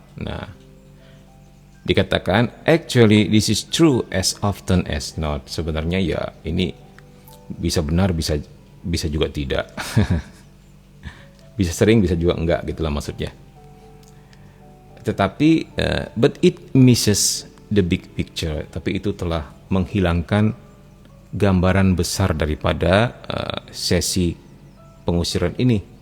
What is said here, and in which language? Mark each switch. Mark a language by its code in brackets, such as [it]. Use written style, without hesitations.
[id] Nah, dikatakan [en] actually this is true as often as not. [id] Sebenarnya ya ini bisa benar, bisa juga tidak. Bisa sering, bisa juga enggak, gitulah maksudnya. Tetapi [en] but it misses the big picture. [id] Tapi itu telah menghilangkan gambaran besar daripada sesi pengusiran ini.